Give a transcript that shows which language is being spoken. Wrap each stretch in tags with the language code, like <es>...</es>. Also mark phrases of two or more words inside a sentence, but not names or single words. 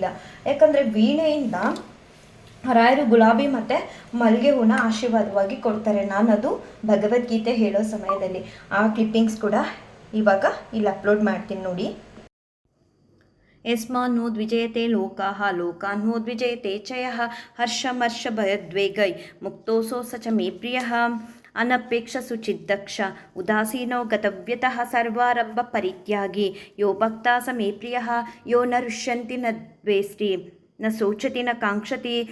<kn>ಯಾಕಂದರೆ ವೀಣೆಯಿಂದ ರಾಯರು ಗುಲಾಬಿ ಮತ್ತು ಮಲ್ಲಿಗೆ ಹೂನ ಆಶೀರ್ವಾದವಾಗಿ ಕೊಡ್ತಾರೆ. ನಾನದು ಭಗವದ್ಗೀತೆ ಹೇಳೋ ಸಮಯದಲ್ಲಿ ಆ ಕ್ಲಿಪ್ಪಿಂಗ್ಸ್ ಕೂಡ ಇವಾಗ ಇಲ್ಲಿ ಅಪ್ಲೋಡ್ ಮಾಡ್ತೀನಿ ನೋಡಿ.</kn> <sa>ಯಸ್ಮಾನ್ನೋದ್ವಿಜಯತೆ ಲೋಕಾಃ ಲೋಕಾನ್ನೋದ್ವಿಜಯತೆ ಚ ಯಃ ಹರ್ಷಮರ್ಷಭಯದ್ವೇಗೈ ಮುಕ್ತೋऽಸೌ ಸ ಚ ಮೇ ಪ್ರಿಯಃ ಅನಪೇಕ್ಷ ಸುಚಿದ್ದಕ್ಷ ಉದಾಸೀನೋ ಗತವ್ಯತಃ ಸರ್ವಾರಂಭ ಪರಿತ್ಯಾಗಿ ಯೋ ಭಕ್ತಾ ಸ ಮೇ ಪ್ರಿಯಃ ಯೋ ನ ರುಷ್ಯಂತಿ ನ ದ್ವೇಷ್ಟಿ ನ ಶೋಚತಿ ನ ಕಾಂಕ್ಷತಿ</sa>